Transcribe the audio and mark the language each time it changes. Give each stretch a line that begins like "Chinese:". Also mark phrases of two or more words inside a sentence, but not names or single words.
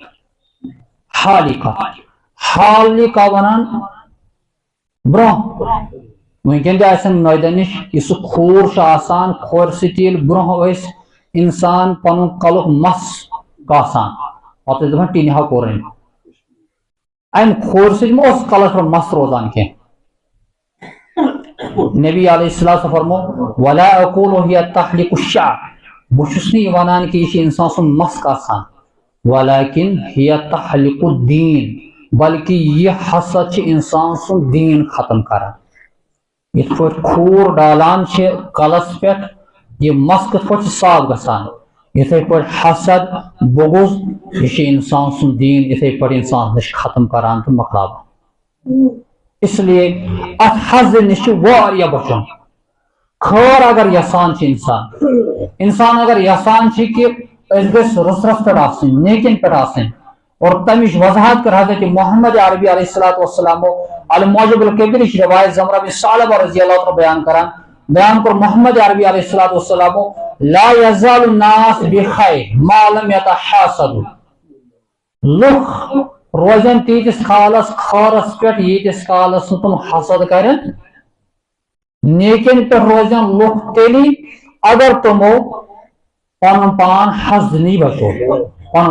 Kashmiri: حالقہ ونان برونٛہہ ونکیٚن تہِ آسن نٲیدن نِش یہِ سُہ کھوٗر چھُ آسان کھورِ سۭتۍ ییٚلہِ برونٛہہ ٲسۍ انسان پنُن کلُک مس کاسان پتہٕ ٲسۍ دپان ٹِنہِ ہا کوٚر أمۍ امہِ کھورِ سۭتۍ ما اوس کلس پٮ۪ٹھ مس روزان کینٛہہ نبی
Arabic: علیہ السلام
Kashmiri: فرمو
Arabic: ولا اقول هي تحلق الشعر
Kashmiri: بہٕ چھُس نہٕ یہِ ونان کہِ یہِ چھِ انسان سُنٛد مس کاسان
Arabic: ولكن هي تحلق الدین
Kashmiri: بلکہ یہ حسد چھِ انسان سُنٛد دیٖن ختم کران یتھ پٲٹھۍ کھوٗر ڈالان چھِ کلس پٮ۪ٹھ یہ مس کِتھ پٲٹھۍ چھِ صاف گژھان یتھے پٲٹھۍ حسد بغض یہ چھِ انسان سُنٛد دیٖن یتھے پٲٹھۍ انسان نش ختم کران تہٕ مۄکلاوان
Urdu: اس لیے
Kashmiri: اتھ حسد نش چھُ واریاہ بچُن خٲر اگر یژھان چھِ انسان اگر یژھان چھِ کہ أسۍ گٔژھۍ رٕژرس پٮ۪ٹھ آسٕنۍ نیکین پٮ۪ٹھ آسٕنۍ اور تمِچ وضاحت کر حضرت محمد عربی
Arabic: علیہ الصلوۃ والسلام
Kashmiri: المعجم الکبیر
Urdu: کی روایت
Kashmiri: زمرہ بن ثعلبہ
Arabic: رضی اللہ عنہ
Kashmiri: بیان کر محمد عربی
Arabic: علیہ الصلوۃ والسلام
Kashmiri: لا
Arabic: یزال الناس بخیر ما لم یتحاسدوا
Kashmiri: لُکھ روزن تیٖتِس کالس خٲرس پٮ۪ٹھ ییٖتِس کالس نہٕ تِم حسد کرن نیکین پٮ۪ٹھ روزن لُکھ تیٚلی اگر تِمو پنُن پان حسد نی بچو پنُن